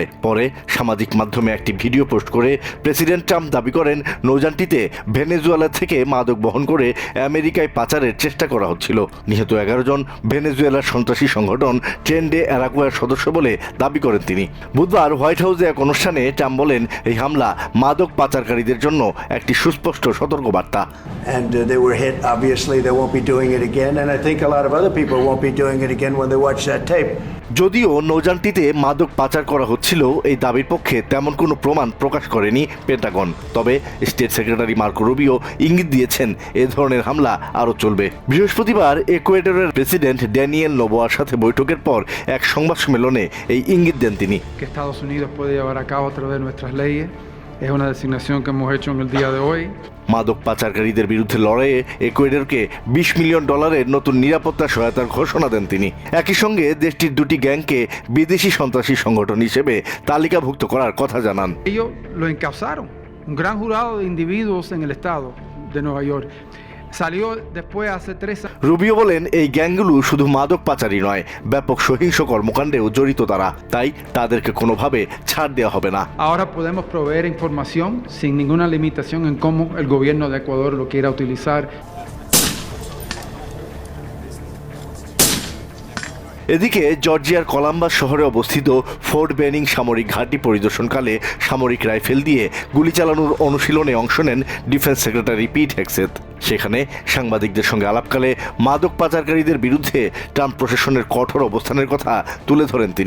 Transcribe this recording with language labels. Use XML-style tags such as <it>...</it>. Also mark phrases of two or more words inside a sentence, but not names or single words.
<bn>পরে সামাজিক মাধ্যমে একটি ভিডিও পোস্ট করে প্রেসিডেন্ট ট্রাম্প দাবি করেন, নৌযানটিতে ভেনেজুয়েলা থেকে মাদক বহন করে আমেরিকায় পাচারের চেষ্টা করা হচ্ছিল। নিহত 11 জন ভেনেজুয়েলার সন্ত্রাসী সংগঠন ট্রেন ডে অ্যারাগুয়ার সদস্য বলে দাবি করেন তিনি। বুধবার হোয়াইট হাউসে এক অনুষ্ঠানে ট্রাম্প বলেন, এই হামলা মাদক পাচারকারীদের জন্য একটি সুস্পষ্ট সতর্কবার্তা।</bn> <en>Obviously, they won't be doing it again, and I think a lot of other people won't be doing it again when they watch that tape.</en> <bn>যদিও নৌযানটিতে মাদক পাচার করা হচ্ছিল, এই দাবির পক্ষে তেমন কোনো প্রমাণ প্রকাশ করেনি পেন্টাগন। তবে স্টেট সেক্রেটারি মার্কো রুবিও ইঙ্গিত দিয়েছেন, এ ধরনের হামলা আরও চলবে। বৃহস্পতিবার ইকুয়েডরের প্রেসিডেন্ট ড্যানিয়েল নোবোয়ার সাথে বৈঠকের পর এক সংবাদ সম্মেলনে এই ইঙ্গিত দেন তিনি।</bn> <es>Estados Unidos puede llevar a cabo a través de nuestras leyes. Es una designación que hemos hecho en el día de hoy.</es> <bn>মাদক পাচারকারীদের বিরুদ্ধে লড়াইয়ে ইকুয়েডরকে $20 মিলিয়ন নতুন নিরাপত্তা সহায়তার ঘোষণা দেন তিনি। একই সঙ্গে দেশটির দুটি গ্যাংকে বিদেশি সন্ত্রাসী সংগঠন হিসেবে তালিকাভুক্ত করার কথা জানান।</bn> <es>Ellos lo encausaron, un gran jurado de individuos en el estado de Nueva York. Salió después hace 3 años.</es> <bn>রুবিও বলেন, এই গ্যাংগুলো শুধু মাদক পাচারই নয়, ব্যাপক সহিংস কর্মকাণ্ডেও জড়িত তারা। তাই তাদেরকে কোনোভাবে ছাড় দেওয়া হবে না।</bn> <es>Ahora podemos proveer información sin ninguna limitación en cómo el gobierno de Ecuador lo quiera utilizar.</es> <bn>এদিকে জর্জিয়ার কলাম্বাস শহরে অবস্থিত ফোর্ট বেনিং সামরিক ঘাঁটি পরিদর্শনকালে সামরিক রাইফেল দিয়ে গুলি চালানোর অনুশীলনে অংশ নেন ডিফেন্স সেক্রেটারি পিট হেগসেথ। সেখানে সাংবাদিকদের সঙ্গে আলাপকালে মাদক পাচারকারীদের বিরুদ্ধে ট্রাম্প প্রশাসনের কঠোর অবস্থানের কথা তুলে ধরেন তিনি।</bn>